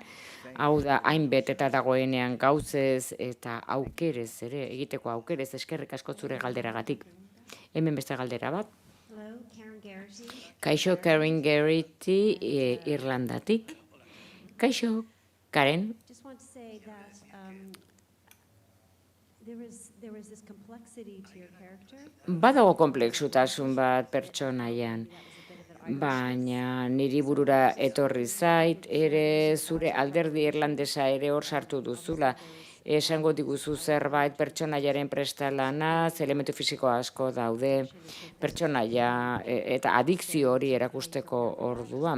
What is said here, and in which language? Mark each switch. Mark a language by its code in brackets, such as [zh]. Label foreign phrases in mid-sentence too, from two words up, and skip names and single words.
[eu] Hau da, hainbet eta dagoenean gauzez eta aukerez ere, egiteko aukerez, eskerrik asko zure galderagatik. Hemen beste galdera bat. Kaixo Karen Garrity, Irlandatik. Kaixo, Karen. [en] Just want to say that there was this complexity to your character. [eu] Badago konplexutasun bat pertsonaian, baina niri burura etorri zait, ere zure alderdi irlandesa ere hor sartu duzula. Esango diguzu zerbait pertsonaiaren prestalana, elementu fisiko asko daude, pertsonaia eta adikzio hori erakusteko orduan.